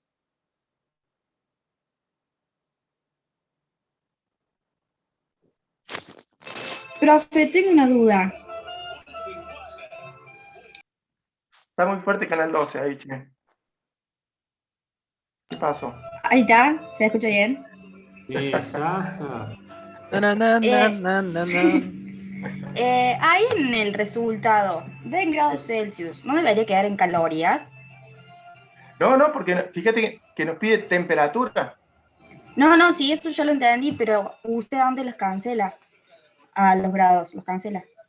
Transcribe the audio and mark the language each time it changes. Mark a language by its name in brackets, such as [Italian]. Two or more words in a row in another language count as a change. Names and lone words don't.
[Spanish] Profe, tengo una duda. Está muy fuerte Canal 12 ahí, che. ¿Qué pasó? Ahí está, ¿se escucha bien? Sasa. Na, na, na, Eh. na, na, na. Ahí en el resultado de en grados Celsius, ¿no debería quedar en calorías? No, porque fíjate que nos pide temperatura. No, sí, eso ya lo entendí, pero ¿usted dónde los cancela? A los grados, los cancela.